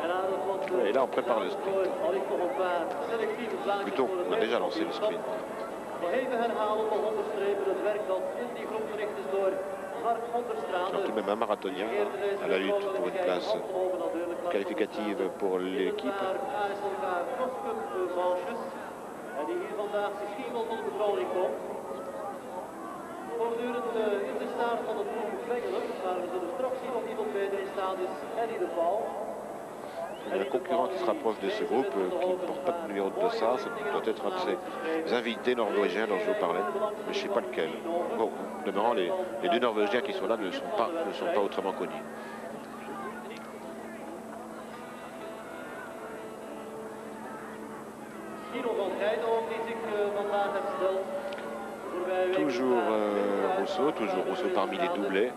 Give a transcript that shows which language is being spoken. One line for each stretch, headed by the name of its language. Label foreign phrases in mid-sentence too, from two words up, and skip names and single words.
French: Et là on prépare le sprint. Plutôt, on a déjà lancé le sprint. Alors, tout de même un marathonien à la lutte pour une place qualificative pour l'équipe.
Dutch: Voortdurend in de staart van het ploeg Vengelen, maar we zullen straks zien of iemand beter in staat is, Eddie de Paul.
French: Le concurrent qui se rapproche de ce groupe, qui ne porte pas de numéro de dossard, ça doit être un de ces invités norvégiens dont je vous parlais, mais je ne sais pas lequel. Bon, demeurant, les deux Norvégiens qui sont là ne sont pas autrement connus. Toujours Rousseau parmi les doublés.